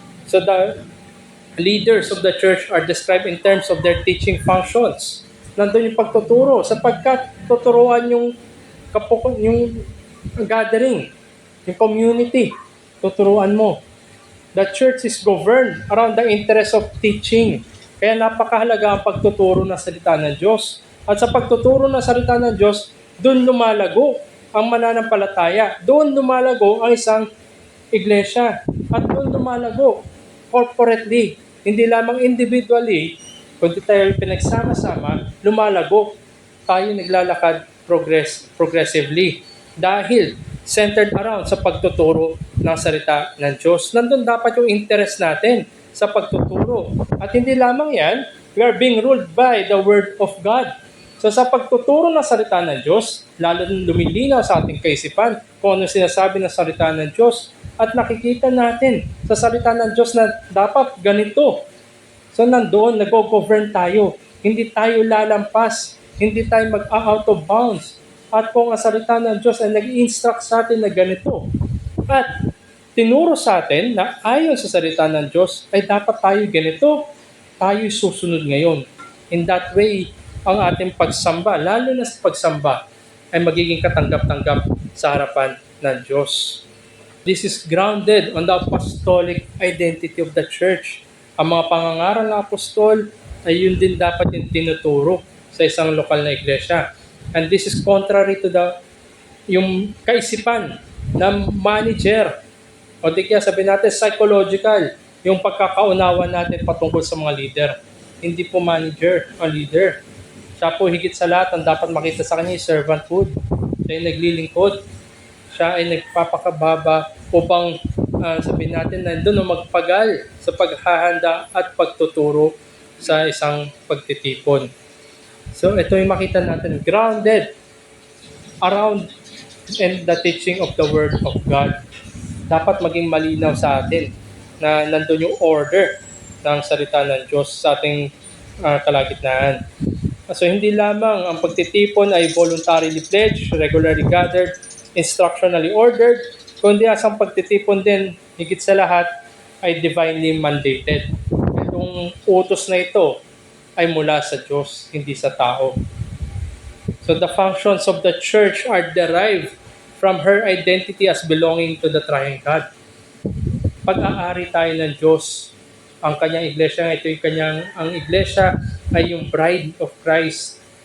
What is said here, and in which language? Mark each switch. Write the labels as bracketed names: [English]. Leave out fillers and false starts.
[English] So the leaders of the church are described in terms of their teaching functions. [Filipino] Nandun yung pagtuturo sapagkat tuturuan yung yung gathering, yung community, tuturuan mo. [English] The church is governed around the interest of teaching. [Filipino] Kaya napakahalaga ang pagtuturo ng salita ng Diyos. At sa pagtuturo ng salita ng Diyos, doon lumalago ang mananampalataya. Doon lumalago ang isang iglesia. At doon lumalago corporately. Hindi lamang individually, kundi tayo pinagsama-sama, lumalago. Tayo naglalakad progressively. Dahil centered around sa pagtuturo ng salita ng Diyos. Nandun dapat yung interest natin sa pagtuturo. At hindi lamang yan, [English] we are being ruled by the Word of God. [Filipino] So sa pagtuturo ng salita ng Diyos, lalo lumilinaw sa ating kaisipan kung ano sinasabi ng salita ng Diyos at nakikita natin sa salita ng Diyos na dapat ganito. So nandoon, nag-govern tayo. Hindi tayo lalampas. Hindi tayo mag-out of bounds. At kung ang salita ng Diyos ay nag-instruct sa atin na ganito, at tinuro sa atin na ayon sa salita ng Diyos ay dapat tayo ganito, tayo susunod ngayon. [English] In that way, [Filipino] ang ating pagsamba, lalo na sa pagsamba, ay magiging katanggap-tanggap sa harapan ng Diyos. [English] This is grounded on the apostolic identity of the church. [Filipino] Ang mga pangangaral ng apostol ay yun din dapat yung tinuturo sa isang lokal na iglesia. [English] And this is contrary to [Filipino] yung kaisipan ng manager o di kaya sabihin natin psychological, yung pagkakaunawa natin patungkol sa mga leader. Hindi po manager o leader. Siya po higit sa lahat ang dapat makita sa kanya yung servanthood. Siya ay naglilingkod. Siya ay nagpapakababa upang sabihin natin nandun o magpagal sa paghahanda at pagtuturo sa isang pagtitipon. So ito yung makita natin, [English] grounded around in the teaching of the Word of God. [Filipino] Dapat maging malinaw sa atin na nandun yung order ng salita ng Diyos sa ating kalagitnaan. So hindi lamang ang pagtitipon ay [English] voluntarily pledged, regularly gathered, instructionally ordered, [Filipino] kundi ang pagtitipon din, higit sa lahat, ay [English] divinely mandated. [Filipino] Itong utos na ito ay mula sa Diyos, hindi sa tao. [English] So the functions of the church are derived from her identity as belonging to the Triune God. [Filipino] Pag-aari tayo ng Diyos, ang kanyang iglesia, ang iglesia ay yung [English] bride of Christ.